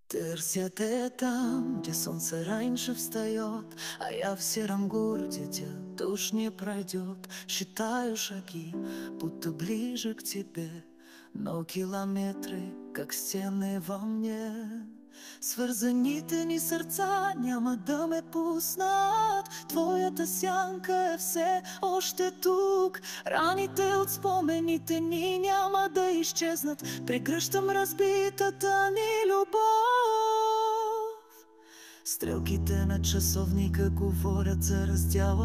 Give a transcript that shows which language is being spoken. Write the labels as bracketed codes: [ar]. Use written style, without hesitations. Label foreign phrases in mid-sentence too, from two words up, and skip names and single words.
[bg] Търся те там, [ru] где солнце раньше встает, а я в сером городе, где дождь не пройдет. Считаю шаги, будто ближе к тебе, но километры, как стены во мне. [bg] Свързаните ни сърца няма да ме пуснат. Твоята сянка е все още тук. Раните от спомените ни няма да изчезнат. Прегръщам разбитата ни любов. Стрелките на часовника говорят за раздяла.